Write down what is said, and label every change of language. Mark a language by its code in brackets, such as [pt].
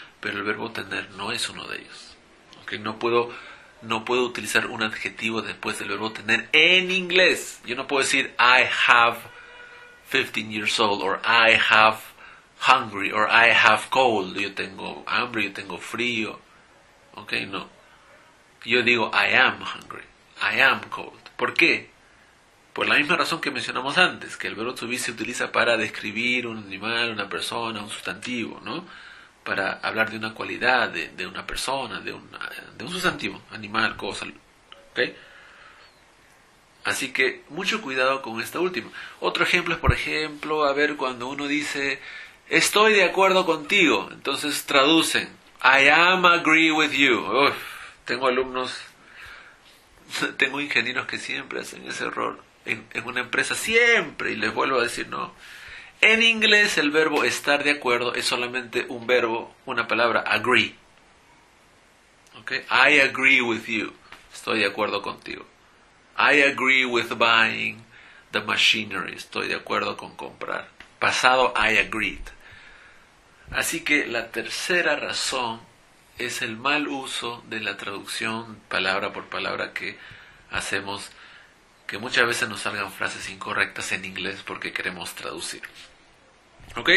[es] Pero el verbo tener no es uno de ellos. ¿Ok? No puedo utilizar un adjetivo después del verbo tener en inglés. Yo no puedo decir [en] I have 15 years old, or I have hungry, or I have cold. [es] Yo tengo hambre, yo tengo frío. ¿Ok? No. Yo digo [en] I am hungry, I am cold. [es] ¿Por qué? Por la misma razón que mencionamos antes, que el verbo to be se utiliza para describir un animal, una persona, un sustantivo, ¿no? para hablar de una cualidad, de una persona, de un sustantivo, animal, cosa. ¿Ok? Así que mucho cuidado con esta última. Otro ejemplo es, por ejemplo, a ver, cuando uno dice, estoy de acuerdo contigo, entonces traducen, [en] I am agree with you. [es] Uf, tengo alumnos, tengo ingenieros que siempre hacen ese error en una empresa, siempre, y les vuelvo a decir, no. En inglés el verbo estar de acuerdo es solamente un verbo, una palabra, agree. ¿Okay? [en] I agree with you. [es] Estoy de acuerdo contigo. [en] I agree with buying the machinery. [es] Estoy de acuerdo con comprar. Pasado, [en] I agreed. [es] Así que la tercera razón es el mal uso de la traducción palabra por palabra que hacemos, que muchas veces nos salgan frases incorrectas en inglés porque queremos traducir. ¿Ok?